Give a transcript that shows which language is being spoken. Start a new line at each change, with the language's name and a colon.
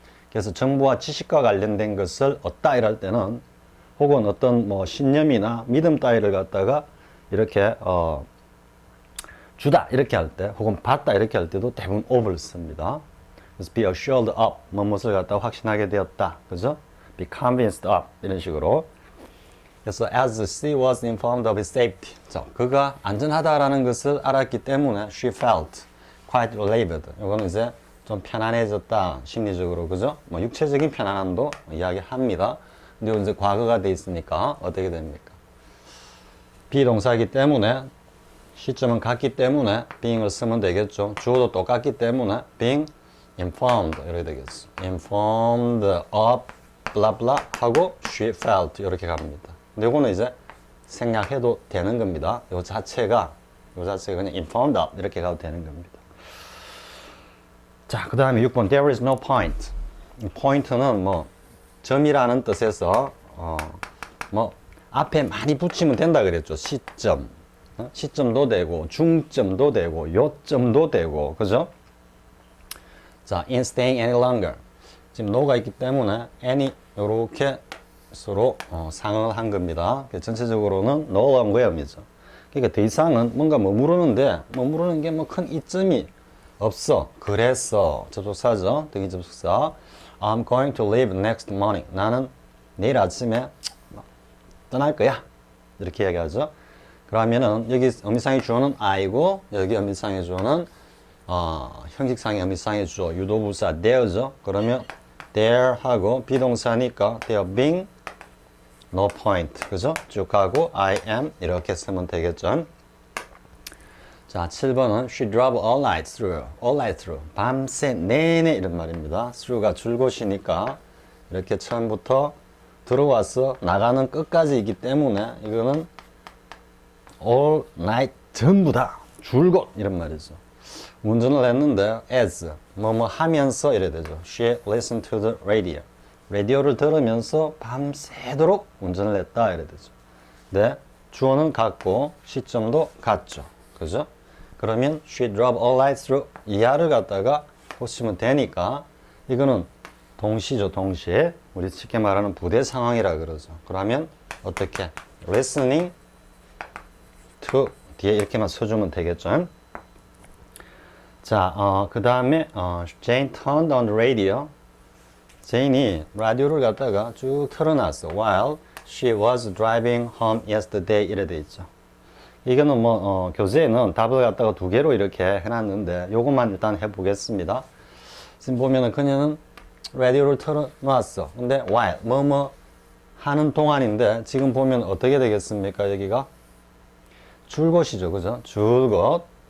Korean: 그래서 정보와 지식과 관련된 것을 얻다 이럴 때는 혹은 어떤 뭐 신념이나 믿음 따위를 갖다가 이렇게 주다 이렇게 할 때 혹은 받다 이렇게 할 때도 대부분 of를 씁니다. 그래서 be assured of 무엇을 갖다가 확신하게 되었다. 그죠?
English: be convinced of
Korean: 이런 식으로. 그래서
English: as she was informed of his safety.
Korean: 자, 그가 안전하다라는 것을 알았기 때문에
English: she felt quite relieved.
Korean: 이거는 이제 좀 편안해졌다 심리적으로, 그죠? 뭐 육체적인 편안함도 이야기합니다. 근데 이제 과거가 돼 있으니까 어떻게 됩니까? 비동사이기 때문에 시점은 같기 때문에 being을 쓰면 되겠죠. 주어도 똑같기 때문에 being informed 이렇게 되겠죠.
English: informed of blah blah
Korean: 하고
English: she felt
Korean: 이렇게 갑니다. 근데 이거는 이제 생략해도 되는 겁니다. 요 자체가 그냥
English: informed of
Korean: 이렇게 가도 되는 겁니다. 자, 그 다음에 6번
English: there is no point.
Korean: point는 뭐 점이라는 뜻에서 뭐 앞에 많이 붙이면 된다 그랬죠. 시점, 시점도 되고 중점도 되고 요점도 되고, 그죠? 자,
English: in staying any longer.
Korean: 지금 no가 있기 때문에 any 요렇게 서로 상응을 한 겁니다. 전체적으로는 no longer의 의미죠. 그러니까 더 이상은 뭔가 머무르는 게 뭐 큰 이점이 없어. 그래서 접속사죠. 등기 접속사.
English: I'm going to leave next morning.
Korean: 나는 내일 아침에 떠날 거야. 이렇게 얘기하죠. 그러면은 여기 의미상의 주어는 I고 여기 의미상의 주어는 형식상의 의미상의 주어 유도부사 there죠. 그러면
English: there
Korean: 하고 비동사니까
English: there being no point.
Korean: 그죠? 쭉 가고
English: I am
Korean: 이렇게 쓰면 되겠죠. 자, 7번은
English: she drove all night through. all night through.
Korean: 밤새 내내 이런 말입니다. through가 줄곳이니까 이렇게 처음부터 들어와서 나가는 끝까지 있기 때문에 이거는 all night 전부 다 줄곧 이런 말이죠. 운전을 했는데 as 뭐뭐 하면서 이래 되죠.
English: She listened to the radio.
Korean: 라디오를 들으면서 밤새도록 운전을 했다 이래 되죠. 네, 주어는 같고 시점도 같죠. 그죠? 그러면
English: she drove all night through
Korean: 이하를 갖다가 보시면 되니까 이거는 동시죠. 동시에 우리 쉽게 말하는 부대 상황이라 그러죠. 그러면 어떻게
English: listening to
Korean: 뒤에 이렇게만 써주면 되겠죠. 자, 그 다음에
English: Jane turned on the radio.
Korean: 제인이 라디오를 갖다가 쭉 틀어놨어.
English: While she was driving home yesterday
Korean: 이래 돼 있죠. 이거는 뭐 교재에는 답을 갖다가 두 개로 이렇게 해놨는데 요것만 일단 해보겠습니다. 지금 보면은 그녀는 라디오를 틀어놨어. 근데 while 뭐뭐 하는 동안인데 지금 보면 어떻게 되겠습니까? 여기가 줄것이죠, 그죠? 줄것.